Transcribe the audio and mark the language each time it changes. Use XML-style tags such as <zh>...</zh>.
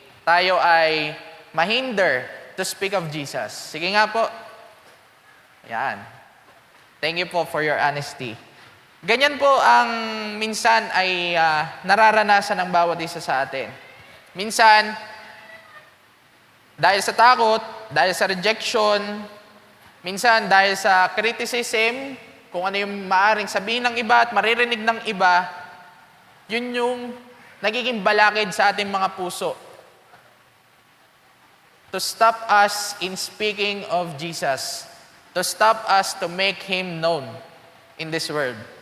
<tl>Tayo ay mahinder</tl> <en>to speak of Jesus.</en> <tl>Sige nga po. Yan.</tl> <en>Thank you po for your honesty.</en> <tl>Ganyan po ang minsan ay nararanasan ng bawat isa sa atin. Minsan, dahil sa takot, dahil sa rejection, minsan dahil sa criticism, kung ano yung maaaring sabihin ng iba at maririnig ng iba, yun yung nagiging balakid sa ating mga puso.</tl> <en>To stop us in speaking of Jesus. To stop us to make Him known in this world.</en>